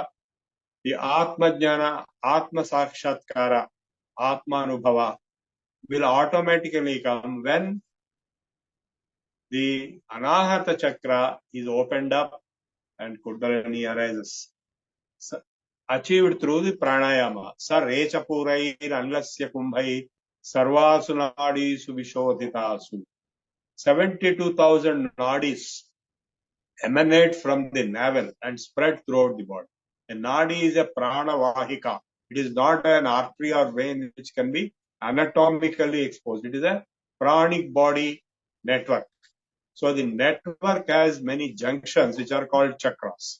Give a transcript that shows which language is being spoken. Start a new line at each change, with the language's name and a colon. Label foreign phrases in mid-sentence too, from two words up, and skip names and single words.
English: The
Sanskrit: आत्म ज्ञान, आत्म साक्षात्कार, आत्म अनुभव
English: will automatically come when the
Sanskrit: अनाहत चक्र
English: is opened up and Kundalini arises. Achieved through the pranayama.
Sanskrit: स रेच पूरै अनलस्य कुम्भै सर्वासु नाडीषु विशोधितासु.
English: 72,000 nadis emanate from the navel and spread throughout the body. A nadi is a
Sanskrit: प्राण वाहिका.
English: It is not an artery or vein which can be anatomically exposed. It is a pranic body network. So the network has many junctions which are called chakras.